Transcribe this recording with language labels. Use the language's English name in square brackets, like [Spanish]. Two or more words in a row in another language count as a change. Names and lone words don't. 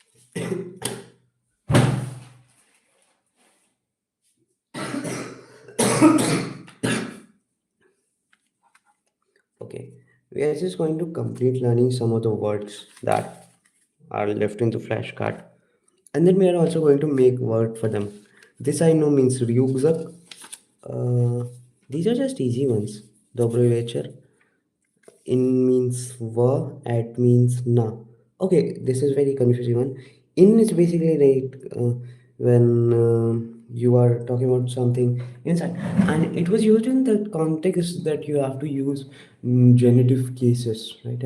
[English] Okay, we are just going to complete learning some of the words that are left in the flashcard, and then we are also going to make word for them. This I know means ryugzak. Uh, these are just easy ones. [Slovenian] Dobro večer. [English] In means wa, at means na. Okay, this is very confusing one. In is basically like when you are talking about something inside, and it was used in the context that you have to use genitive cases, right?